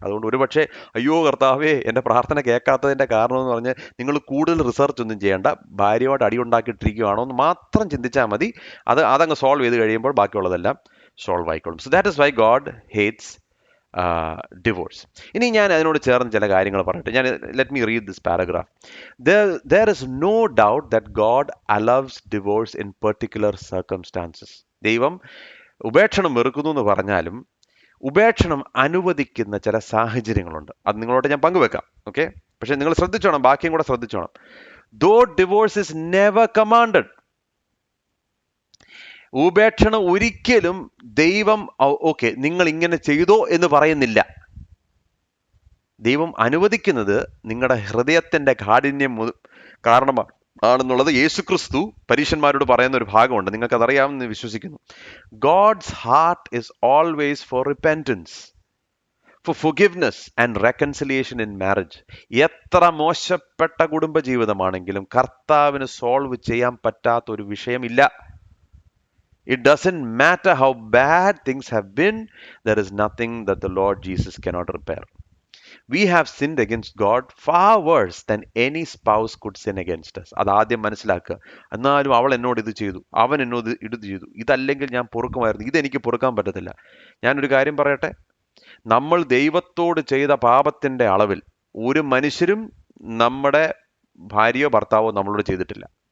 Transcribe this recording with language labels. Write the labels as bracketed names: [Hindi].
[Malayalam] അതുകൊണ്ട് ഒരുപക്ഷെ അയ്യോ കർത്താവേ എൻ്റെ പ്രാർത്ഥന കേൾക്കാത്തതിൻ്റെ കാരണം എന്ന് പറഞ്ഞ് നിങ്ങൾ കൂടുതൽ റിസർച്ച് ഒന്നും ചെയ്യേണ്ട, ഭാര്യയോട് അടിയുണ്ടാക്കിയിട്ടിരിക്കുകയാണോ എന്ന് മാത്രം ചിന്തിച്ചാൽ മതി. അതങ്ങ് സോൾവ് ചെയ്ത് കഴിയുമ്പോൾ ബാക്കിയുള്ളതെല്ലാം സോൾവ് ആയിക്കോളും. [English] So that is why God hates divorce. [Malayalam] ഇനി ഞാൻ അതിനോട് ചേർന്ന് ചില കാര്യങ്ങൾ പറയട്ടെ. [English] Let me read this paragraph. There is no doubt that God allows divorce in particular circumstances. [Malayalam] ദൈവം ഉപേക്ഷണം വെറുക്കുന്നു എന്ന് പറഞ്ഞാലും ഉപേക്ഷണം അനുവദിക്കുന്ന ചില സാഹചര്യങ്ങളുണ്ട്. അത് നിങ്ങളോട് ഞാൻ പങ്കുവെക്കാം. ഓക്കെ, പക്ഷെ നിങ്ങൾ ശ്രദ്ധിച്ചോണം, ബാക്കിയും കൂടെ ശ്രദ്ധിച്ചോണം. [English] Though divorce is never commanded, [Malayalam] ഉപേക്ഷണം ഒരിക്കലും ദൈവം ഓക്കെ നിങ്ങൾ ഇങ്ങനെ ചെയ്തോ എന്ന് പറയുന്നില്ല. ദൈവം അനുവദിക്കുന്നത് നിങ്ങളുടെ ഹൃദയത്തിന്റെ കാഠിന്യം കാരണമാണെന്നുള്ളത് യേശുക്രിസ്തു പരീശന്മാരോട് പറയുന്ന ഒരു ഭാഗമുണ്ട്. നിങ്ങൾക്ക് അതറിയാമെന്ന് വിശ്വസിക്കുന്നു. [English] God's heart is always for repentance, for forgiveness and reconciliation in marriage. [Malayalam] എത്ര മോശപ്പെട്ട കുടുംബജീവിതമാണെങ്കിലും കർത്താവിന് സോൾവ് ചെയ്യാൻ പറ്റാത്ത ഒരു വിഷയമില്ല. [English] It doesn't matter how bad things have been, there is nothing that the Lord Jesus cannot repair. We have sinned against God far worse than any spouse could sin against us. [Malayalam] അത് ആദ്യം മനസ്സിലാക്കുക. എന്നാലും അവൾ എന്നോട് ഇത് ചെയ്തു, അവൻ എന്നോട് ഇത് ചെയ്തു, ഇതല്ലെങ്കിൽ ഞാൻ പൊറുക്കുമായിരുന്നു, ഇതെനിക്ക് പൊറുക്കാൻ പറ്റത്തില്ല. ഞാനൊരു കാര്യം പറയട്ടെ, നമ്മൾ ദൈവത്തോട് ചെയ്ത പാപത്തിന്റെ അളവിൽ ഒരു മനുഷ്യരും നമ്മുടെ ഭാര്യയോ ഭർത്താവോ നമ്മളോട് ചെയ്തിട്ടില്ല.